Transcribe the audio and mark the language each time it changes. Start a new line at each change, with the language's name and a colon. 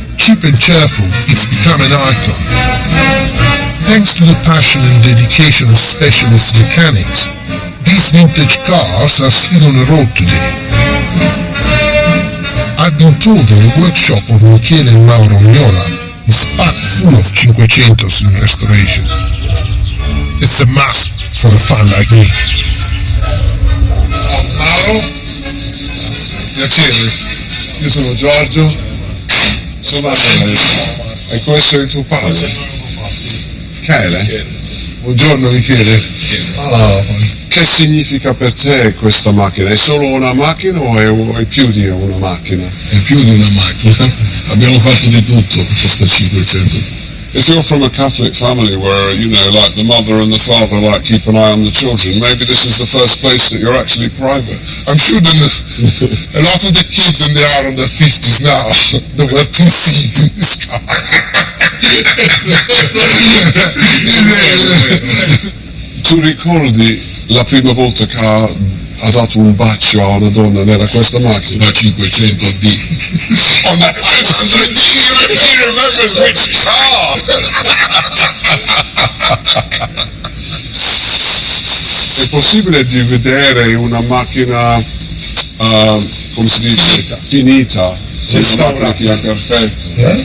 English: Cheap and cheerful, it's become an icon. Thanks to the passion and dedication of specialist mechanics, these vintage cars are still on the road today. I've been told that the workshop of Michele and Mauro Miola is packed full of Cinquecentos in restoration. It's a must for a fan like me.
Italian: Mauro, piacere, io sono Giorgio, sono Michele. E questo è il tuo padre? Michele? Buongiorno Michele. Che significa per te questa macchina? È solo una macchina o è più di una macchina? È più di una macchina. Abbiamo fatto di tutto per questa 500.
English: If you're from a Catholic family where, like the mother and the father keep an eye on the children, maybe this is the first place that you're actually private. I'm sure that a lot of the kids in they are in their 50s now that were conceived in this car.
Italian: Tu ricordi la prima volta che ha dato un bacio a una donna nella questa macchina? La 500D.
English: On that 500D, he remembers which car.
Italian: È possibile di vedere una macchina, come si dice, finita? Una macchina che è perfetta.